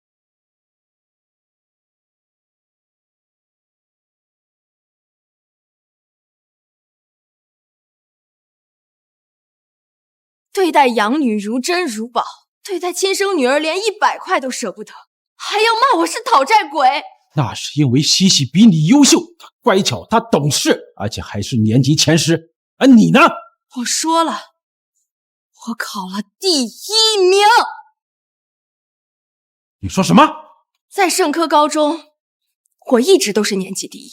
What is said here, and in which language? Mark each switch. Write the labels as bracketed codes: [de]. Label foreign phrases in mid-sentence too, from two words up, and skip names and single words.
[zh] 對待養女如珍如寶，對待親生女兒連100塊都捨不得，還要罵我是討債鬼。那是因為西西比你優秀，她乖巧，她懂事，而且還是年級前10。而你呢？我說了，我考了第1名。你說什麼？在聖科高中，我一直都是年級第1。